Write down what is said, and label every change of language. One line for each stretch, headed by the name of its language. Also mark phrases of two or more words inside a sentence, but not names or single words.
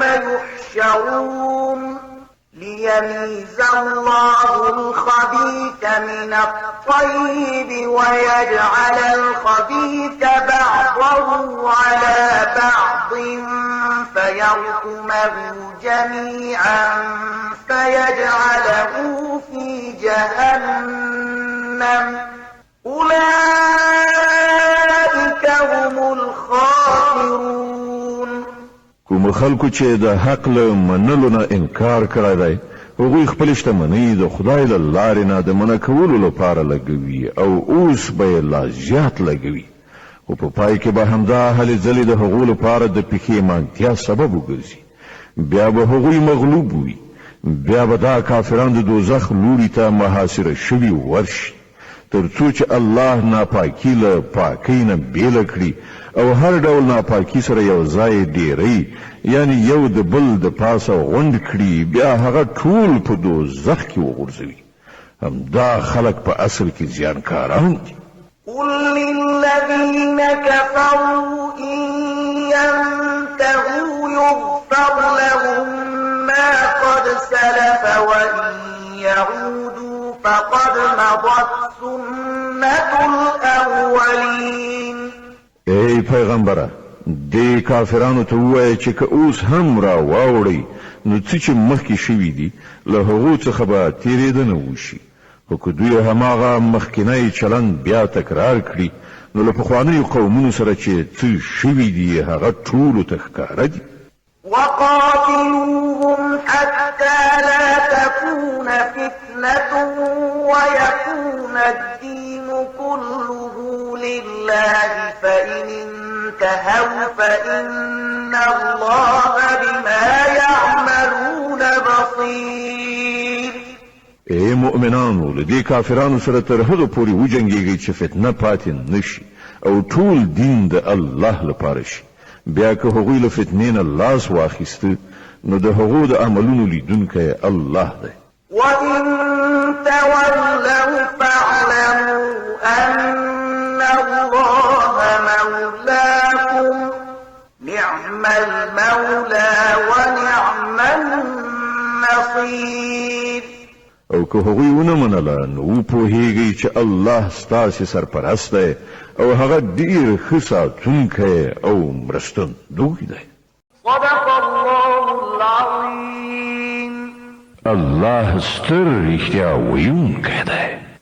Arabic: يحشرون ليميز الله الخبيث من الطيب ويجعل الخبيث بعضه على بعض فيركمه جميعا فيجعله في جهنم أولئك هم الخاسرون.
Pashto: کوم خلکو چې د حق له منلو نه انکار کړی دی هغوی خپل شتمنۍ د خدای له لارې نه د منع کولو لپاره لګوي او اوس به یې لا زیات لګوي خو په پای کې به همدا هلې ځلې د هغو لپاره د پښیمانتیا سبب وګرځي. بیا به هغوی مغلوب وي بیا به دا کافران د دوزخ لوري ته محاصره شوي ورشي تر څو چې الله ناپاکي له پاکۍ نه بیله کړي او هر ډول ناپاکي سره یو ځای ډیری یعنی یو د بل د پاسه غونډ کړي بیا هغه ټول په دوزخ کې وغورځوي همدا خلق په اصل کې زیانکاران دي
Arabic: قل للذين كفروا إن ينتهوا يغفر لهم ما قد سلف وإن يعودوا فقد مضت سنة الأولين
Pashto: ای پیغمبره دې کافرانو ته ووایه چې که اوس هم را واوړئ نو څه چې مخکې شوي دي له هغو څخه به تېرېدنه وشي خو که دوی هماغه مخکینی چلند بیا تکرار کړي نو له پخوانیو قومونو سره چې څه شوي دي هغه ټولو ته ښکاره دي
Arabic: وقاتلوهم حتى لا تكون فتنة ويكون الدين كله لله فإن انتهوا فإن الله بما يعملون بصير
Pashto: ای مؤمنانو له دې کافرانو سره تر هغه پورې وجنګېږئ چې فتنه پاتې نشي او ټول دین د الله لپاره شي بیا که هغوی له فتنې نه لاس واخیسته نو د هغو د عملونو لیدونکی الله دی
Arabic: وَإِن تَوَلَّوْا فَاعْلَمُوا أَنَّ اللَّهَ مَوْلَاكُمْ نِعْمَ الْمَوْلَى وَنِعْمَ النَّصِيرُ
Pashto: او که هغوی ونه منله نو پوهیږئ چې الله ستاسې سرپرست دی او هغه ډیر ښه ساتونکی او مرستندوی دی
Arabic: صدق الله العظيم
Pashto: الله ستر رښتیا ویونکی دی